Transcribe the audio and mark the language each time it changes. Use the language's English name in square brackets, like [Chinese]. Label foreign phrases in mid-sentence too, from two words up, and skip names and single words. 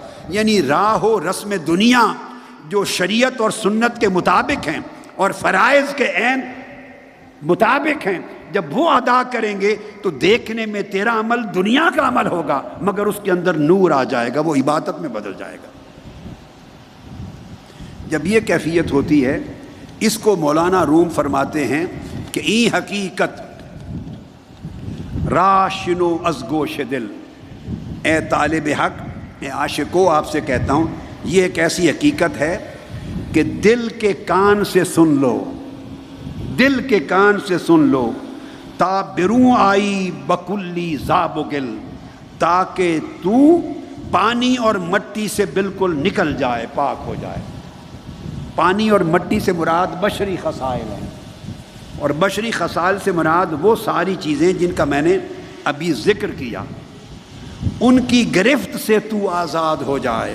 [Urdu] یعنی راہ و رسم دنیا جو شریعت اور سنت کے مطابق ہیں اور فرائض کے عین مطابق ہیں، جب وہ ادا کریں گے تو دیکھنے میں تیرا عمل دنیا کا عمل ہوگا، مگر اس کے اندر نور آ جائے گا، وہ عبادت میں بدل جائے گا۔ جب یہ کیفیت ہوتی ہے، اس کو مولانا روم فرماتے ہیں کہ [Persian] ای حقیقت راشنو از گوش دل۔ [Urdu] اے طالب حق، اے عاشقو، آپ سے کہتا ہوں یہ ایک ایسی حقیقت ہے کہ دل کے کان سے سن لو، دل کے کان سے سن لو، [Persian] تا بروں آئی بکلی زاب و گل، [Urdu] تاکہ تو پانی اور مٹی سے بالکل نکل جائے، پاک ہو جائے۔ پانی اور مٹی سے مراد بشری خصائل ہیں، اور بشری خصائل سے مراد وہ ساری چیزیں جن کا میں نے ابھی ذکر کیا، ان کی گرفت سے تو آزاد ہو جائے۔